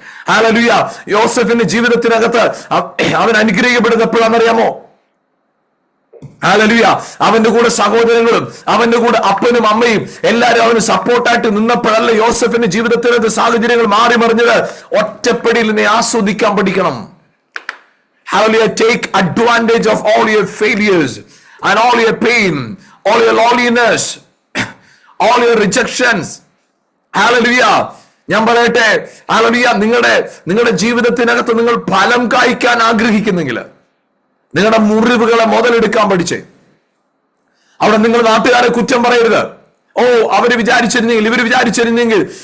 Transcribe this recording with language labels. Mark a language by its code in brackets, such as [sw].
[ml] Hallelujah യോസഫിന്റെ ജീവിതത്തിനകത്ത് അവൻ അനുഗ്രഹിക്കപ്പെടുന്നത് എപ്പോഴാണെന്നറിയാമോ? Hallelujah അവന്റെ കൂടെ സഹോദരങ്ങളും അവന്റെ കൂടെ അപ്പനും അമ്മയും എല്ലാവരും അവന് സപ്പോർട്ടായിട്ട് നിന്നപ്പോഴല്ല യോസഫിന്റെ ജീവിതത്തിനകത്ത് സാഹചര്യങ്ങൾ മാറി മറിഞ്ഞത്. ഒറ്റപ്പെടലിനെ ആസ്വദിക്കാൻ പഠിക്കണം. [en] Hallelujah. Take advantage of all your failures and all your pain, all your loneliness, all your rejections. Hallelujah. [ml] ഞാൻ പറയട്ടെ, [en] hallelujah, [ml] നിങ്ങളുടെ ജീവിതത്തിനകത്ത് നിങ്ങൾ ഫലം കായ്ക്കാൻ ആഗ്രഹിക്കുന്നെങ്കിൽ നിങ്ങളുടെ മുറിവുകളെ മുതലെടുക്കാൻ പഠിച്ചേ. അവിടെ നിങ്ങൾ നാട്ടുകാരെ കുറ്റം പറയരുത്. ഓ അവര് വിചാരിച്ചിരുന്നെങ്കിൽ, ഇവര് വിചാരിച്ചിരുന്നെങ്കിൽ.